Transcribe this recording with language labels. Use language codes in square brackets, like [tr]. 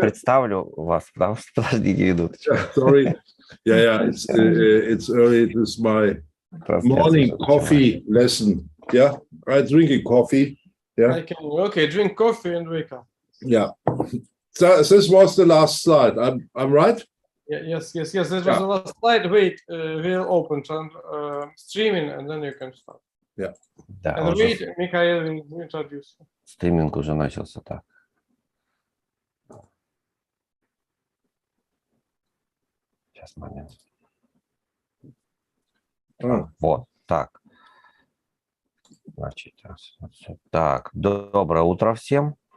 [ru] представлю вас, потому что, подождите минуточку. [en] Yeah, sorry. Yeah, it's early. It is my morning coffee lesson. Yeah, I drink a coffee. Yeah. Okay, drink coffee and wake up. Yeah. So this was the last slide. I'm right? Yeah, yes. This was the last slide. Wait, we'll open streaming and then you can start. Yeah. [ru] Да, [en] and wait, Mikhail will introduce. [ru] Стриминг уже начался, так. Сейчас, момент. Вот, так. Значит, так, доброе утро всем.